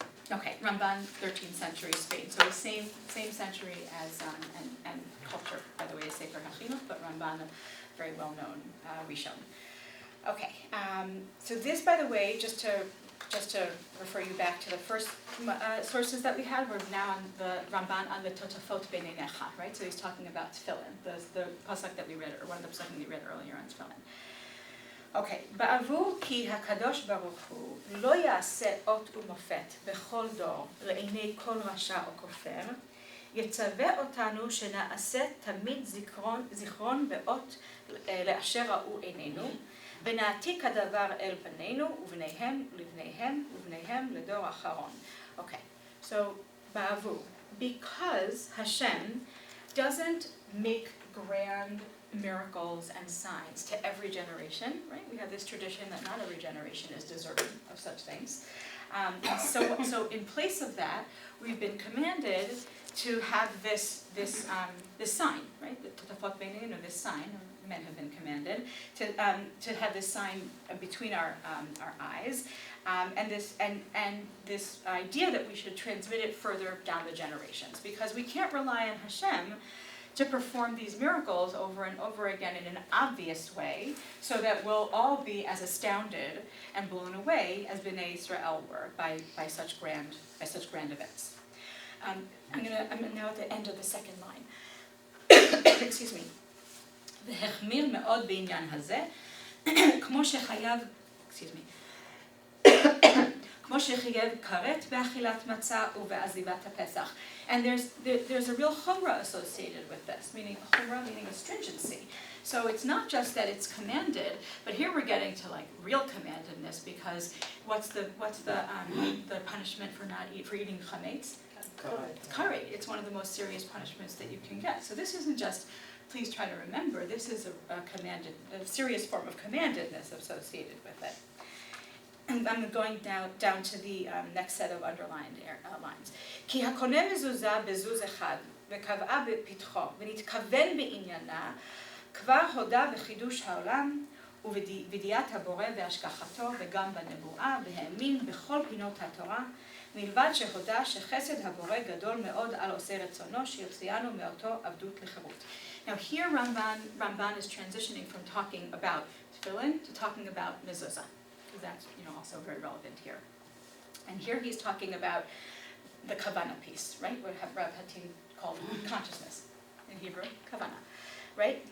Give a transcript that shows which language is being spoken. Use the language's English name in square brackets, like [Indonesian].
[English] Okay, Ramban, 13th century Spain. So the same century as, and culture, by the way, is Sefer HaChinuch, but Ramban, a very well-known Rishon. Okay, so this, by the way, just to refer you back to the first sources that we had, we're now on the Ramban on the Totafot B'nei Necha, right? So he's talking about tefillin, the pasuk that we read, or one of the pasuk we read earlier on tefillin. [Hebrew] Okay, בעבור כי הקדוש ברוך הוא לא יעשה אות ומופת בכל דור לעיני כל רשע או כופר, יצווה אותנו שנעשה תמיד זיכרון באות לאשר ראו עינינו, ונעתיק הדבר אל בנינו ובניהם ולבניהם ובניהם לדור אחרון. [English] Okay, so בעבור, because Hashem doesn't make grand miracles and signs to every generation, right? We have this tradition that not every generation is deserving of such things. So in place of that, we've been commanded to have this sign, right? This sign. Men have been commanded to have this sign between our eyes, and this idea that we should transmit it further down the generations, because we can't rely on Hashem to perform these miracles over and over again in an obvious way, so that we'll all be as astounded and blown away as Bnei Israel were by such grand events. I'm now at the end of the second line. Excuse me. [Hebrew] והחמיר מאוד בעניין הזה, כמו שחייב, [English] excuse me, [Hebrew] כמו שחייב כרת באכילת מצה ובעזיבת הפסח. [English] And there's a real chumrah associated with this, meaning chumrah meaning a stringency. So it's not just that it's commanded, but here we're getting to like real commandedness, because what's the punishment for eating chametz? Karet. It's one of the most serious punishments that you can get. So this isn't just, please try to remember, this is a serious form of commandedness associated with it. And I'm going down to the next set of underlined lines. [Hebrew] כי הקונה מזוזה בזוז אחד וקבעה בפתחו ונתכוון בעניינה, כבר הודה בחידוש העולם ובדיעת הבורא והשגחתו וגם בנבואה, והאמין בכל פינות התורה, מלבד שהודה שחסד הבורא גדול מאוד על עושה רצונו, שיוציאנו מאותו עבדות לחירות. [English] Now here Ramban is transitioning from talking about tefillin to talking about mezuzah, because that's also very relevant here. And here he's talking about the kavanah piece, right? What Rav Hatim called consciousness in Hebrew, kavanah, right?